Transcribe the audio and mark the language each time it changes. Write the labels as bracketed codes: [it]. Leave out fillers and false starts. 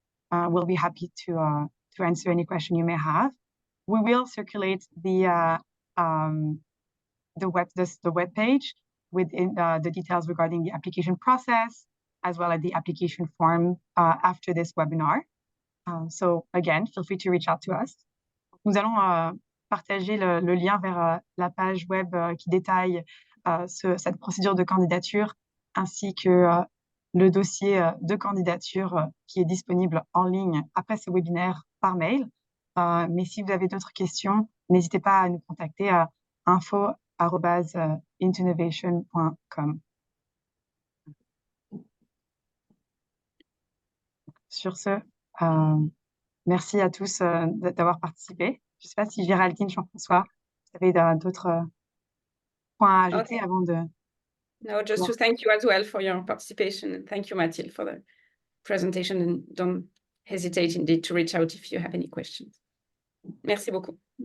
[en] We'll be happy to answer any question you may have. We will circulate the web page with the details regarding the application process, as well as the application form after this webinar. So again, feel free to reach out to us. [fr] Nous allons partager le lien vers la page web qui détaille cette procédure de candidature, ainsi que le dossier de candidature qui est disponible en ligne après ce webinaire par mail. Mais si vous avez d'autres questions, n'hésitez pas à nous contacter à info@in2novation.com. Sur ce, merci à tous d'avoir participé. Je ne sais pas si Géraldine, Jean-François, vous avez d'autres points à ajouter avant de... [en] No, just to thank you as well for your participation. And thank you, Mathilde, for the presentation. And don't hesitate indeed to reach out if you have any questions. [fr] Merci beaucoup.